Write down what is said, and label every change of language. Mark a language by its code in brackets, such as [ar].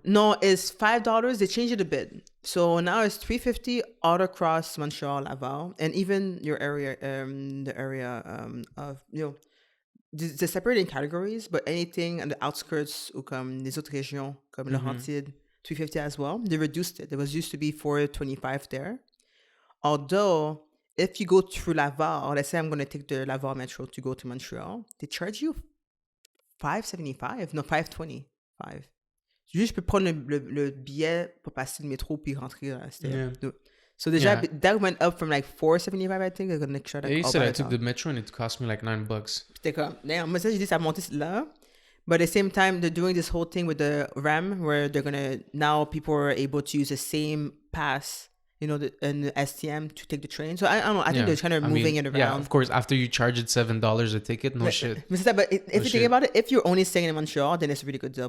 [en] No, it's $5. They changed it a bit. So now it's $3.50 all across Montreal, Laval, and even your area, the area of, they're separated in categories, but anything on the outskirts [fr] ou comme les autres régions, comme Laurentide, [en] $3.50 as well. They reduced it. It was used to be $4.25 there. Although, if you go through Laval, let's say I'm going to take the Laval Metro to go to Montreal, they charge you $5.75, no, $5.25. [fr] Juste, je peux prendre le billet pour passer le métro puis rentrer. [en] So that went up from like $4.75, I think. You said I took the metro and it cost me like $9. [fr] J'étais comme, damn, moi ça, j'ai dit, ça a monté là. [en] But at the same time, they're doing this whole thing with the RAM where they're going to, now people are able to use the same pass, in the STM to take the train. So I don't know. I think they're kind of moving it around. Yeah, of course. After you charge it $7 a ticket, shit. But if you think about it, if you're only staying in Montreal, then it's a really good deal.